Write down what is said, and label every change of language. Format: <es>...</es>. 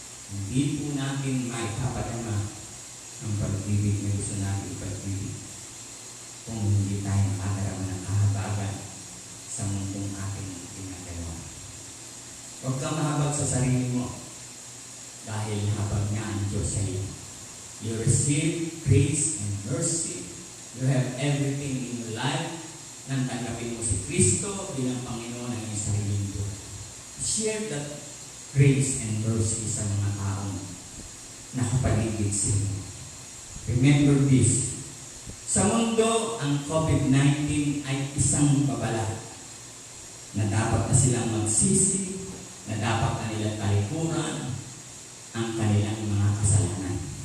<tl>Hindi po natin maipapadama ang pag-ibig na gusto natin pag-ibig kung hindi tayo makadarama ng kahabatan sa mundong ating ginagawa. Huwag kang mahabag sa sarili mo dahil habag niya ang Diyos sa iyo.</tl> <en>You receive grace and mercy. You have everything in your life.</en> <tl>Nang tanggapin mo si Kristo bilang Panginoon ng iyong sariling buhay.</tl> <en>Share that grace and mercy</en> <tl>sa mga taong nakapaligid sa iyo.</tl> <en>Remember this.</en> <tl>Sa mundo, ang COVID-19 ay isang babala na dapat na silang magsisi, na dapat na nilang talikuran ang kanilang mga kasalanan.</tl>